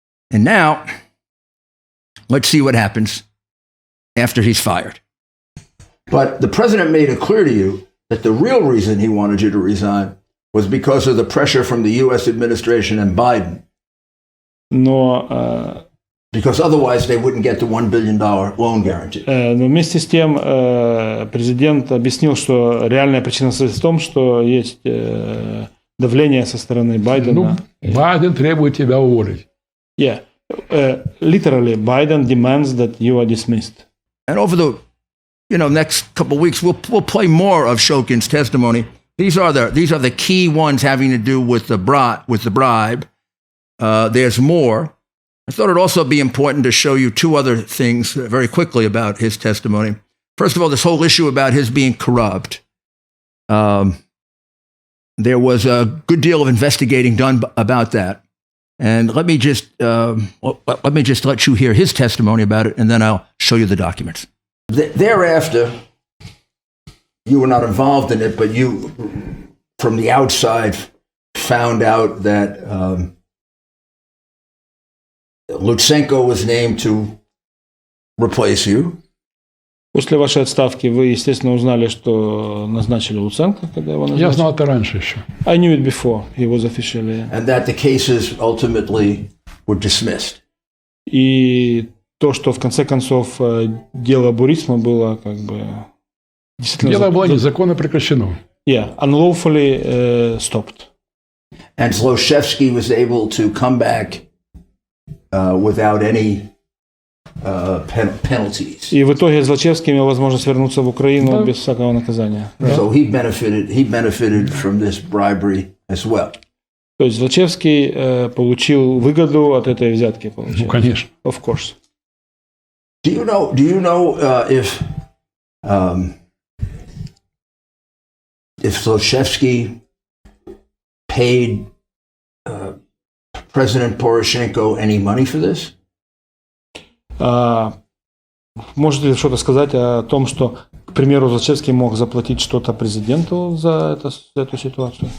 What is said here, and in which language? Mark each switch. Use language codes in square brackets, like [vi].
[en] And now, let's see what happens after he's fired. But the president made it clear to you that the real reason he wanted you to resign was because of the pressure from the U.S. administration and Biden. [ru] Но [en] Because otherwise they wouldn't get the $1 billion loan guarantee. [ru] Но вместе с тем президент объяснил, что реальная причина состоит в том, что есть давление со стороны Байдена. Байден требует тебя уволить. [en] Yeah. Literally, Biden demands that you are dismissed. And over the next couple of weeks, we'll play more of Shokin's testimony. These are the key ones having to do with the bribe. There's more. I thought it'd also be important to show you 2 other things very quickly about his testimony. First of all, this whole issue about his being corrupt. There was a good deal of investigating done about that. And let me just let you hear his testimony about it, and then I'll show you the documents. Thereafter, you were not involved in it, but you, from the outside, found out that Lutsenko was named to replace you. [ru] После вашей отставки вы, естественно, узнали, что назначили Луценко, когда его назначили. Я знал это раньше еще. [en] I knew it before he was officially. And that the cases ultimately were dismissed. [ru] И то, что в конце концов дело Бурисма было как бы действительно... Дело было незаконно прекращено. [en] Yeah, unlawfully stopped. And Zlochevsky was able to come back without any penalties. [ru] И в итоге Злочевский имел возможность вернуться в Украину без всякого наказания. [en] So he benefited from this bribery as well. [ru] То есть Злочевский получил выгоду от этой взятки, получается. Ну, конечно. [en] Of course. Do you know if Zlochevsky paid President Poroshenko any money for this? [ru] Можете ли что-то сказать о том, что, к примеру, Злочевский мог заплатить что-то президенту за эту ситуацию?